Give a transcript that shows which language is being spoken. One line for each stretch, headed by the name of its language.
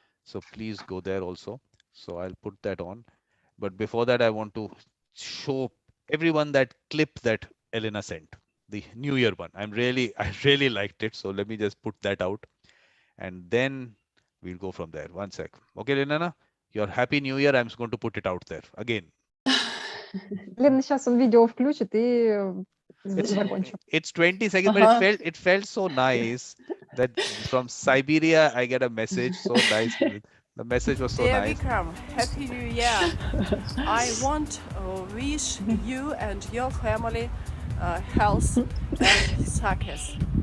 English: So please go there also. So I'll put that on. But before that, I want to show everyone that clip that Elena sent, the New Year one. I really liked it. So let me just put that out, and then we'll go from there. One sec. Okay, Elena, your Happy New Year. I'm just going to put it out there again.
Russian: Лена, сейчас он видео включит и закончим.
English: It's 20 seconds, but it felt so nice that from Siberia I get a message so nice. The message was so nice. Vikram, Happy New Year. I want to wish you and your family health and success.